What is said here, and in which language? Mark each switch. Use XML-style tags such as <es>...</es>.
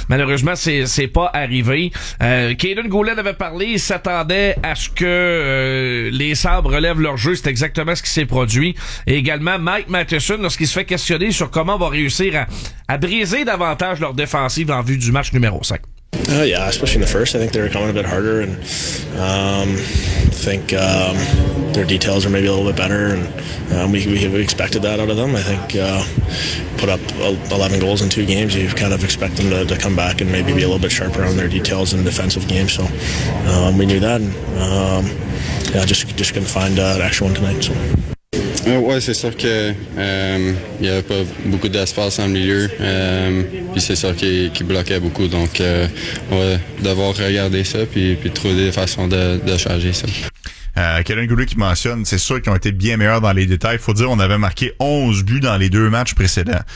<fr>Malheureusement, c'est pas arrivé. Caden Goulet avait parlé, il s'attendait à ce que les Sabres relèvent leur jeu. C'est exactement ce qui s'est produit. Et également, Mike Matheson, lorsqu'il se fait questionner sur comment on va réussir à briser davantage leur défensive en vue du match numéro 5.</fr> <en>Yeah, especially in the first, I think they were coming a bit harder, and I think their details are maybe a little bit better, and we expected that out of them. I think put up 11 goals in two games, you kind of expect them to come back and maybe be a little bit sharper on their details in the defensive game. So we knew that, and just couldn't find an extra one tonight. So.</en> <fr>Ouais, c'est sûr que il y avait pas beaucoup d'espace en milieu, puis c'est sûr qu'il bloquait beaucoup, donc ouais, devoir regarder ça puis trouver des façons de charger ça. Kellen Goulet qui mentionne, c'est sûr qu'ils ont été bien meilleurs dans les détails. Faut dire, on avait marqué 11 buts dans les deux matchs précédents.</fr>